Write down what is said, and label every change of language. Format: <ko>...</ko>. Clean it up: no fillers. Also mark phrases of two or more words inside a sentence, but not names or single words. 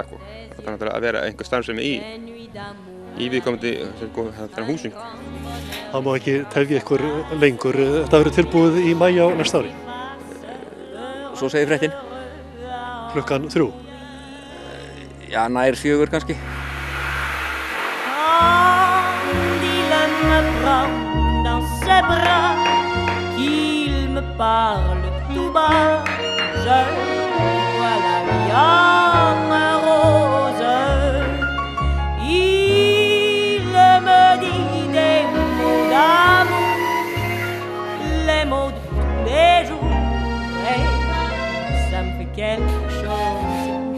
<is>Það náttúrulega að vera einhver starfsemi í viðkomandi húsum. Það má ekki tefja ykkur lengur. Þetta verður tilbúið í maí á næsta ári. Svo segir fréttin. Klukkan 3. Nær 4 kannski.</is> <fr>Me prend dans ses bras, qu'il me parle tout bas. Je vois la vie en rose. Il me dit des mots d'amour, les mots de tous les jours, et ça me fait quelque chose.</fr>